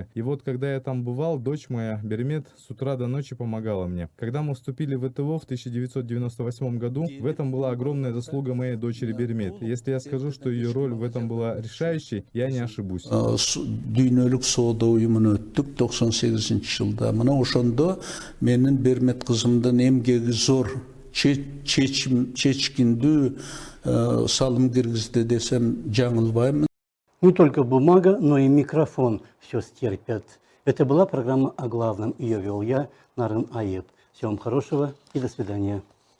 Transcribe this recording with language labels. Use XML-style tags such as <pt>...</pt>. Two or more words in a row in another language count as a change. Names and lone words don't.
<ru>И вот когда я там бывал, дочь моя, Бермет, с утра до ночи помогала мне. Когда мы вступили в ВТО в 1998 году, в этом была огромная заслуга моей дочери Бермет. Если я скажу, что ее роль в этом была решающей, я не ошибусь.</ru> <ky>Мына ошондо менин Бермет кызымдын эмгеги зор, чечкиндүү салым киргизди десем жаңылбайм.</ky> <ru>Не только бумага, но и микрофон все стерпят. Это была программа о главном. Ее вел я, Нарын Аеп. Всего вам хорошего и до свидания.</ru>